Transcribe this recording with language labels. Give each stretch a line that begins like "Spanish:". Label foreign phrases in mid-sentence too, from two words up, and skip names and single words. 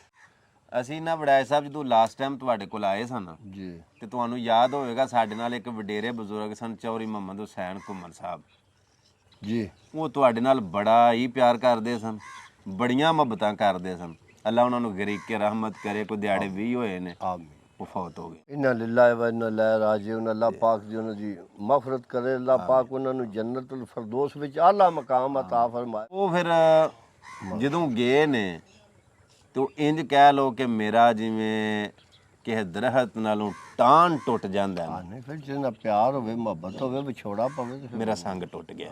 Punjabi: ਅਸੀਂ ਨਾ ਵਡਾਏ ਸਾਹਿਬ ਜਦੋਂ
English: last time
Punjabi: ਤੁਹਾਡੇ ਕੋਲ ਆਏ ਸਨ ਜੀ, ਤੇ ਤੁਹਾਨੂੰ ਯਾਦ ਹੋਵੇਗਾ ਸਾਡੇ ਨਾਲ ਇੱਕ ਵਡੇਰੇ ਬਜ਼ੁਰਗ ਸਨ ਚੌਧਰੀ ਮੁਹੰਮਦ ਹੁਸੈਨ ਘੁੰਮਣ ਸਾਹਿਬ ਜੀ। ਉਹ ਤੁਹਾਡੇ ਨਾਲ ਬੜਾ ਹੀ ਪਿਆਰ ਕਰਦੇ ਸਨ, ਬੜੀਆਂ ਮੁਹੱਬਤਾਂ ਕਰਦੇ ਸਨ। ਅੱਲਾ ਉਹਨਾਂ ਨੂੰ ਗਰੀਕੇ ਰਹਿਮਤ ਕਰੇ। ਕੋਈ ਦਿਹਾੜੇ 20 ਹੋਏ ਨੇ ਉਹ ਫੌਤ ਹੋ ਗਏ।
Arabic: إنا لله وإنا إليه راجعون.
Punjabi: ਅੱਲਾਹ ਪਾਕ ਜੀ ਉਹਨਾਂ ਦੀ ਮਗਫਰਤ ਕਰੇ। ਅੱਲਾਹ ਪਾਕ ਉਹਨਾਂ ਨੂੰ
Arabic: جنة الفردوس
Punjabi: ਵਿੱਚ ਆਲਾ ਮਕਾਮ ਅਤਾ ਫਰਮਾਏ। ਉਹ ਫਿਰ ਜਦੋਂ ਗਏ ਨੇ ਤੇ ਇੰਜ ਕਹਿ ਲੋ ਕਿ ਮੇਰਾ ਜਿਵੇਂ ਕਿਸੇ ਦਰਖਤ ਨਾਲੋਂ ਟਾਣ ਟੁੱਟ ਜਾਂਦਾ ਹੈ। ਨਹੀਂ ਫਿਰ ਜਿਹਨਾਂ ਪਿਆਰ ਹੋਵੇ, ਮੁਹੱਬਤ ਹੋਵੇ, ਵਿਛੋੜਾ ਪਵੇ ਤੇ ਮੇਰਾ ਸੰਗ ਟੁੱਟ ਗਿਆ।